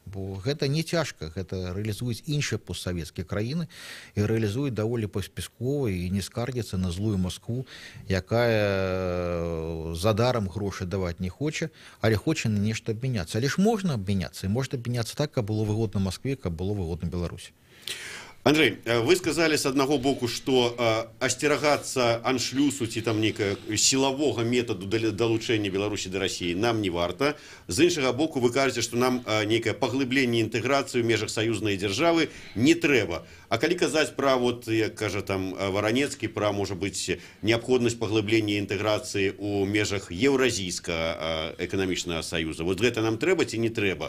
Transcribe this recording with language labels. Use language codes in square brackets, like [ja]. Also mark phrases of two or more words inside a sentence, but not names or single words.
[be] Бо гэта не цяжка, гэта рэалізуюць іншыя постсавецкія краіны і рэалізуюць даволі паспяхова і не скардзяцца на злую Маскву, якая задарам грошы даваць не хоча, але хоча на нешта абмяняцца. Але ж можна абмяняцца, і можна абмяняцца так, каб было выгодна Маскве, каб было выгодна Беларусі. Андрей, [ru] вы сказали с одного боку, что [be] асцерагацца аншлюсу ці там некага сілавога методу далучэння Беларусі да России нам не варта. З іншага боку вы кажаце, што нам некае паглыбленне інтэграцыі ў межах саюзнай дзяржавы не трэба. А калі казаць пра, вот, як кажа там Варанецкі, пра, можа быць, неабходнасць паглыблення інтэграцыі ў межах еўразійскага эканамічнага саюза, вот гэта нам трэба ці не трэба?